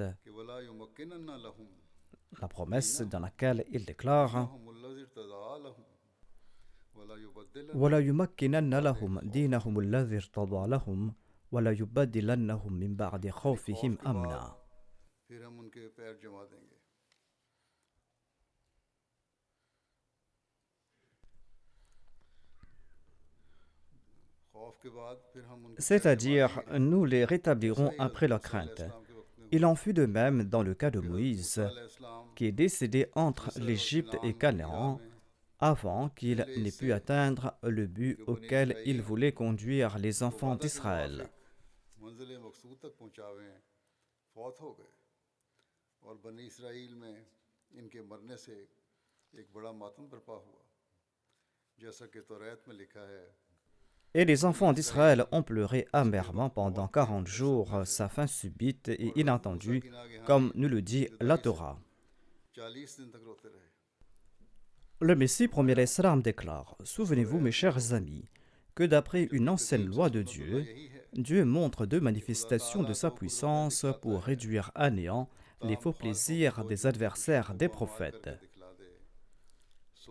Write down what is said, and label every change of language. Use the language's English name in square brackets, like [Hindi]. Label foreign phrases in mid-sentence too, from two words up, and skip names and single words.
[Arabic] کہ ولا یمکنن لهم [French] la promesse dans laquelle il déclare [Arabic] هم الذي ارتضى لهم ولا يبدلن وَلَا يُمَكِّنَنَّ لَهُمْ دِينَهُمُ الَّذِي ارْتَضَىٰ لَهُمْ وَلَا يُبَدِّلَنَّهُم مِّن بَعْدِ خَوْفِهِمْ أَمْنًا. [Urdu] پھر ہم ان کے پیر جما دیں گے خوف کے بعد پھر ہم ان کے [French] C'est-à-dire, nous les rétablirons après leur crainte. [Urdu] اسلام کے وقت میں [French] Il en fut de même dans le cas de Moïse, [Arabic] علیہ السلام [French] qui est décédé entre l'Égypte et Canaan, avant qu'il n'ait pu atteindre le but auquel il voulait conduire les enfants d'Israël. [Urdu] منزل مقصود تک پہنچاویں فوت ہو گئے اور بنی اسرائیل میں ان کے مرنے سے ایک بڑا ماتم برپا ہوا جیسا کہ توریت میں لکھا ہے [French] Et les enfants d'Israël ont pleuré amèrement pendant 40 jours sa fin subite et inattendue, comme nous le dit la Torah. [Urdu] 40 دن تک روتے رہے [French] Le Messie premier [Arabic] عليه السلام [French] déclare: Souvenez-vous, mes chers amis, que d'après une ancienne loi de Dieu, Dieu montre deux manifestations de sa puissance pour réduire à néant les faux plaisirs des adversaires des prophètes.